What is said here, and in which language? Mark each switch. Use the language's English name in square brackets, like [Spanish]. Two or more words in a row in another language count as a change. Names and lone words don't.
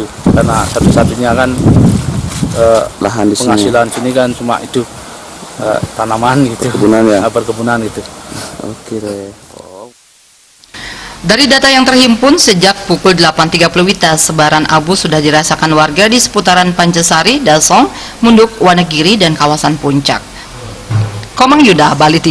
[Indonesian] Karena satu-satunya kan lahan di sini. penghasilan sini kan cuma itu tanaman gitu. Perkebunan ya? Perkebunan gitu. Oke deh. Dari data yang terhimpun sejak pukul 8.30 WITA, sebaran abu sudah dirasakan warga di seputaran Pancasari, Dasong, Munduk, Wonogiri, dan kawasan Puncak. Komang Yuda, Bali TV.